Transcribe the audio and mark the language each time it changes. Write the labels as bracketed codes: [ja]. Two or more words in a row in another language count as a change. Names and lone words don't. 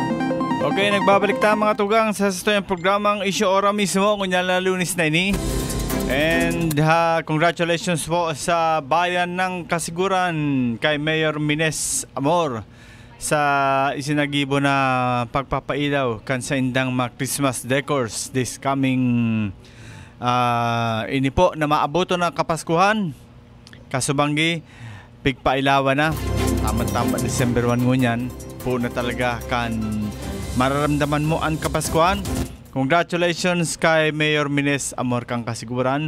[bik] Okay, nagbabalik tayo mga tugang sa sasayang programang Issue ora mismo. Kunyal na Lunes na ini. And congratulations po sa bayan ng Kasiguran kay Mayor Mines Amor sa isinagibo na pagpapailaw kan sa indang mga [en] Christmas decors this coming [bik] ini po na maaboto ng Kapaskuhan. Kasubanggi pigpailawan na tama-tama December 1 ngunyan po na talaga kan mararamdaman mo ang Kapaskuhan. Congratulations kay Mayor Mines Amor kang Kasiguran.